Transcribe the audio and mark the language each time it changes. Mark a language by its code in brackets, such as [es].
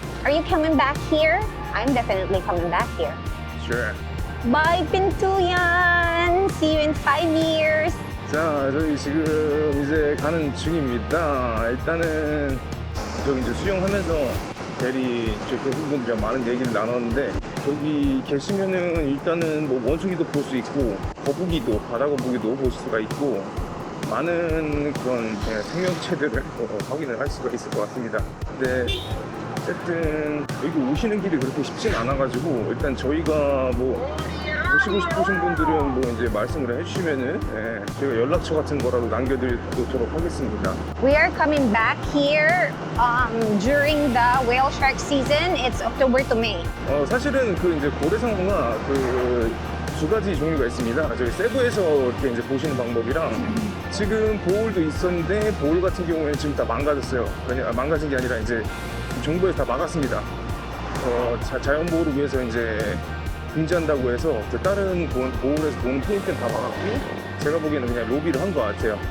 [en] Are you coming back here? I'm definitely coming back here. Sure. Bye, Pintuyan! See you in 5 years! [ko] 자, 저희 지금 이제 가는 중입니다. 일단은 저기 이제 수영하면서 대리 교수분들이랑 많은 얘기를 나눴는데 저기 계시면은 일단은 뭐 원숭이도 볼 수 있고 거북이도 바다 거북이도 볼 수가 있고 많은 그런 생명체들을 확인을 할 수가 있을 것 같습니다. 근데 어쨌든 여기 오시는 길이 그렇게 쉽진 않아가지고 일단 저희가 뭐 오시고 싶으신 분들은 뭐 이제 말씀을 해주시면은 저희가 연락처 같은 거라도 남겨드리도록 하겠습니다. [en] We are coming back here during the whale shark season. It's October to May. [ko] 사실은 그 이제 고래상어가 그 2가지 종류가 있습니다. 저희 세부에서 이렇게 이제 보시는 방법이랑 지금 보홀도 있었는데 보홀 같은 경우에는 지금 다 망가졌어요. 그냥 망가진 게 아니라 이제 정부에서 다 막았습니다. 자연 보호를 위해서 이제 금지한다고 해서 다른 보홀에서 보는 페인트는 다 막았고 제가 보기에는 그냥 로비를 한 것 같아요.